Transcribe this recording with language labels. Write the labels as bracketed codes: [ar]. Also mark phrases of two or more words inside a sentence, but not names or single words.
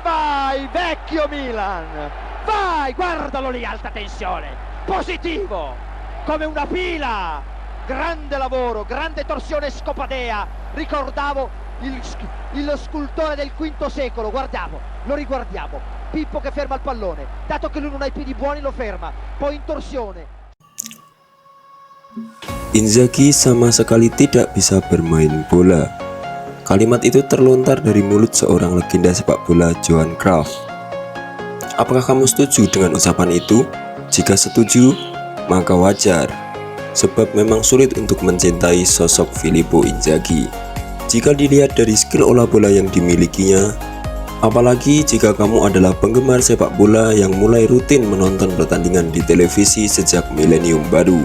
[it] vai vecchio Milan, vai, guardalo lì, alta tensione, positivo, come una pila, grande lavoro, grande torsione scopadea, ricordavo il scultore del V secolo, lo riguardiamo, Pippo che ferma il pallone, dato che lui non ha i piedi buoni lo ferma, poi in torsione. [id] Inzaghi sama sekali tidak bisa bermain bola. Kalimat itu terlontar dari mulut seorang legenda sepak bola, Johan Cruyff. Apakah kamu setuju dengan ucapan itu? Jika setuju, maka wajar, sebab memang sulit untuk mencintai sosok Filippo Inzaghi jika dilihat dari skill olah bola yang dimilikinya, apalagi jika kamu adalah penggemar sepak bola yang mulai rutin menonton pertandingan di televisi sejak milenium baru.